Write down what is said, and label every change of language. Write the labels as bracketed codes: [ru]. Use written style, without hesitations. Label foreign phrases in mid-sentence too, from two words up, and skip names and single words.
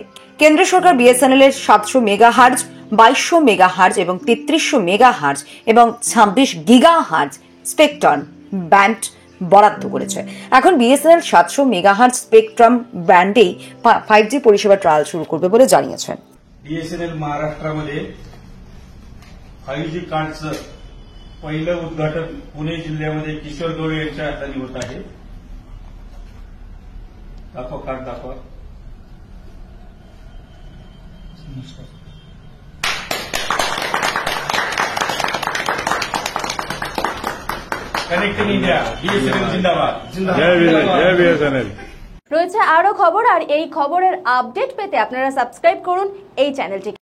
[bn] কেন্দ্র সরকার বিএসএনএল এর 700 মেগাহার্জ, 2200 মেগাহার্জ এবং 3300 মেগাহার্জ এবং 26 গিগাহার্জ স্পেকট্রাম ব্যান্ড বরাদ্দ করেছে। এখন বিএসএনএল 700 মেগাহার্জ স্পেকট্রাম ব্যান্ডেই 5G পরিষেবা ট্রায়াল শুরু করবে বলে জানিয়েছেন। [mr] बीएसएनएल महाराष्ट्रामध्ये 5G कार्डचं पहिलं उद्घाटन पुणे जिल्ह्यामध्ये किशोर गवळी यांच्या हाताने होत आहे। दाखव कार्ड दाखवा। [en] Connecting India [mr] बीएसएनएल जिंदाबाद जय बीएसएनएल। [bn] রয়েছে আরো খবর, আর এই খবরের আপডেট পেতে আপনারা সাবস্ক্রাইব করুন এই চ্যানেলটিকে।